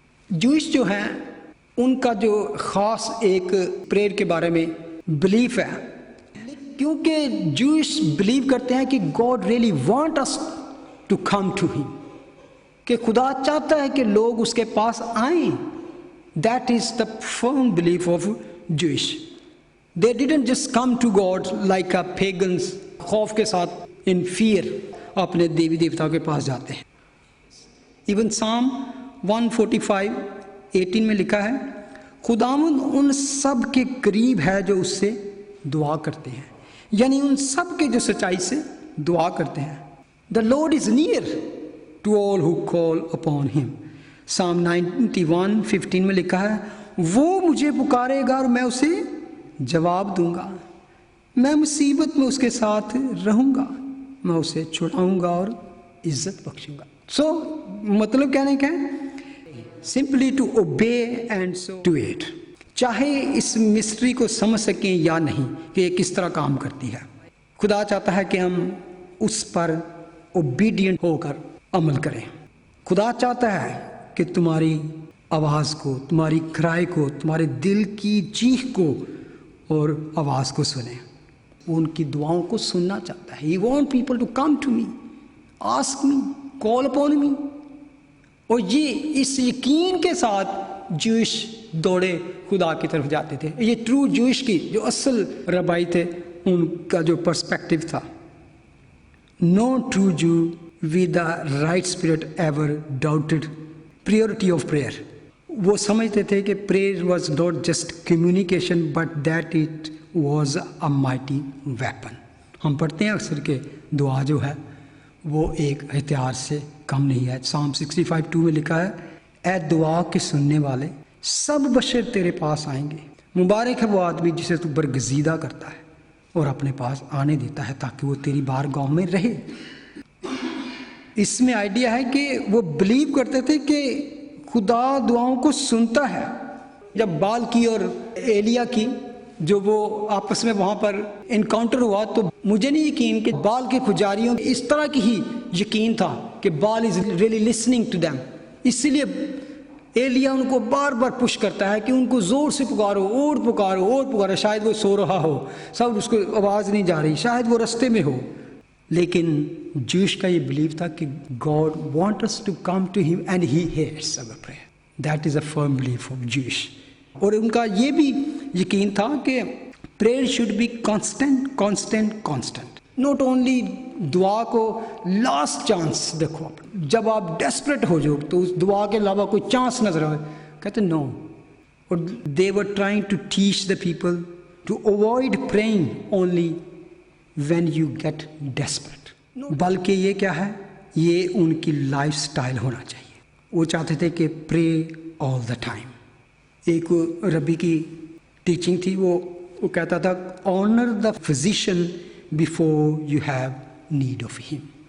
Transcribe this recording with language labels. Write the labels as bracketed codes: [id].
[ur] Jewish جو ہیں ان کا جو خاص ایک پریئر کے بارے میں بلیف ہے، کیونکہ جوئش بلیو کرتے ہیں کہ [en] God really want us to come to him, [ur] کہ خدا چاہتا ہے کہ لوگ اس کے پاس آئیں. [en] That is the firm belief of Jewish. They didn't just come to God like a pagans، [ur] خوف کے ساتھ [en] in fear [ur] اپنے دیوی دیوتا کے پاس جاتے ہیں. Even Psalm 145:18 میں لکھا ہے خداوند ان سب کے قریب ہے جو اس سے دعا کرتے ہیں، یعنی ان سب کے جو سچائی سے دعا کرتے ہیں. [en] The Lord is near to all who call upon him. [ur] Psalm 91:15 میں لکھا ہے وہ مجھے پکارے گا اور میں اسے جواب دوں گا، میں مصیبت میں اس کے ساتھ رہوں گا، میں اسے چھڑاؤں گا اور عزت بخشوں گا. [en] so [ur] مطلب کہنے کا ہے [en] Simply to obey and do it. [ur] چاہے اس مسٹری کو سمجھ سکیں یا نہیں کہ یہ کس طرح کام کرتی ہے، خدا چاہتا ہے کہ ہم اس پر اوبیڈینٹ ہو کر عمل کریں. خدا چاہتا ہے کہ تمہاری آواز کو، تمہاری کرائے کو، تمہارے دل کی چیخ کو اور آواز کو سنیں. وہ ان کی دعاؤں کو سننا چاہتا ہے. [en] He wants people to come to me, ask me, call upon me. [ur] اور یہ اس یقین کے ساتھ جوئش دوڑے خدا کی طرف جاتے تھے. یہ ٹرو جوئش کی جو اصل ربائی تھے ان کا جو پرسپیکٹو تھا. [en] No true Jew with the right spirit ever doubted purity of prayer. [ur] وہ سمجھتے تھے کہ [en] prayer was not just communication but that it was a mighty weapon. [ur] ہم پڑھتے ہیں اکثر کہ دعا جو ہے وہ ایک ہتھیار سے کم نہیں ہے. Psalm 65:2 میں لکھا ہے اے دعا کے سننے والے سب بشر تیرے پاس آئیں گے. مبارک ہے وہ آدمی جسے تو برگزیدہ کرتا ہے اور اپنے پاس آنے دیتا ہے تاکہ وہ تیری بارگاہ میں رہے. اس میں آئیڈیا ہے کہ وہ بلیو کرتے تھے کہ خدا دعاؤں کو سنتا ہے. جب بال کی اور ایلیا کی جو وہ آپس میں وہاں پر انکاؤنٹر ہوا تو مجھے نہیں یقین کہ بال کے پجاریوں اس طرح کی ہی یقین تھا کہ بال [en] Is really listening to them. [ur] اسی لیے ایلیا ان کو بار بار پش کرتا ہے کہ ان کو زور سے پکارو اور پکارو اور پکارو. شاید وہ سو رہا ہو، سب اس کو آواز نہیں جا رہی، شاید وہ رستے میں ہو. لیکن جوش کا یہ بلیو تھا کہ [en] God want us to come to him and he hears our prayer. That is a firm belief of Jewish. [ur] اور ان کا یہ بھی یقین تھا کہ [en] prayer should be constant. Not only [ur] دعا کو لاسٹ چانس دیکھو، جب آپ ڈیسپریٹ ہو جاؤ تو اس دعا کے علاوہ کوئی چانس نظر آئے، کہتے نو. [en] اور they were trying to teach the people to avoid praying only when you get desperate. [ur] بلکہ یہ کیا ہے، یہ ان کی لائف سٹائل ہونا چاہیے. وہ چاہتے تھے کہ [en] pray all the time. [ur] ایک ربی کی ٹیچنگ تھی، وہ کہتا تھا [en] Honour the physician before you have need of him.